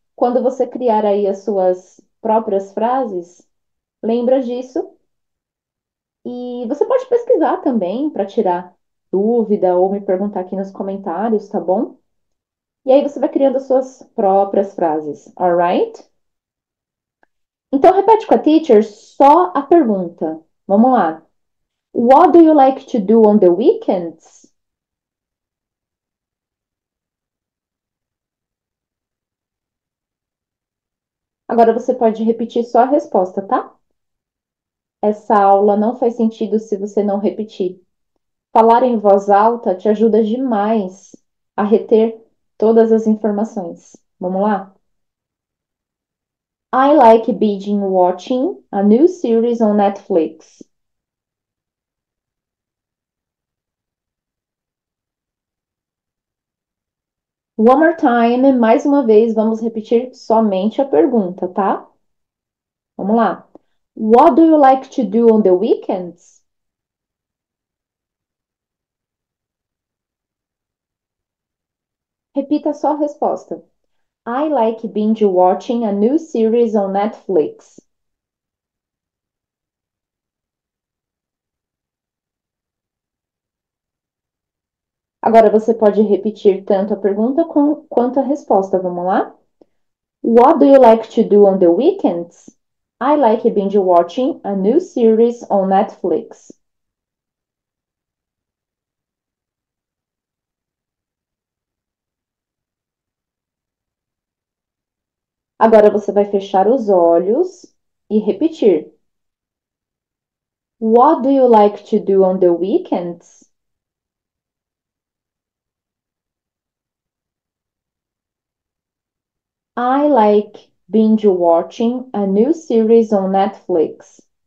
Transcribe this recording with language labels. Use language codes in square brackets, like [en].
[pt] Quando você criar aí as suas próprias frases, lembra disso e você pode pesquisar também para tirar dúvida ou me perguntar aqui nos comentários, tá bom? E aí você vai criando as suas próprias frases, alright? Então repete com a teacher só a pergunta. Vamos lá. [en] What do you like to do on the weekends? [pt] Agora você pode repetir só a resposta, tá? Essa aula não faz sentido se você não repetir. Falar em voz alta te ajuda demais a reter todas as informações. Vamos lá? [en] I like binge watching a new series on Netflix. One more time, [pt] mais uma vez, vamos repetir somente a pergunta, tá? Vamos lá. [en] What do you like to do on the weekends? [pt] Repita só a resposta. [en] I like binge watching a new series on Netflix. [pt] Agora você pode repetir tanto a pergunta quanto a resposta. Vamos lá? [en] What do you like to do on the weekends? I like binge watching a new series on Netflix. [pt] Agora você vai fechar os olhos e repetir. [en] What do you like to do on the weekends? I like binge watching a new series on Netflix.